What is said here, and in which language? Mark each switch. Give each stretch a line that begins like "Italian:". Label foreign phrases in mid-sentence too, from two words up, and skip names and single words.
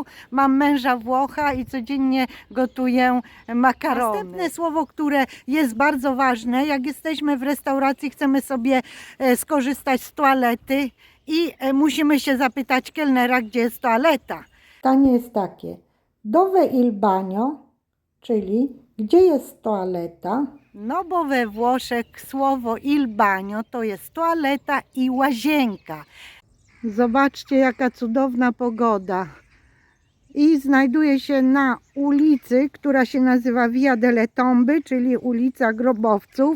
Polish: Mam męża Włocha i codziennie gotuję makarony. Następne słowo, które jest bardzo ważne, jak jesteśmy w restauracji, chcemy sobie skorzystać z toalety i musimy się zapytać kelnera, gdzie jest toaleta. Pytanie jest takie:
Italian: dove il bagno,
Polish: czyli gdzie jest toaleta? No bo we Włoszech słowo
Italian: il bagno
Polish: to jest toaleta i łazienka. Zobaczcie, jaka cudowna pogoda. I znajduję się na ulicy, która się nazywa Via delle Tombe, czyli ulica Grobowców.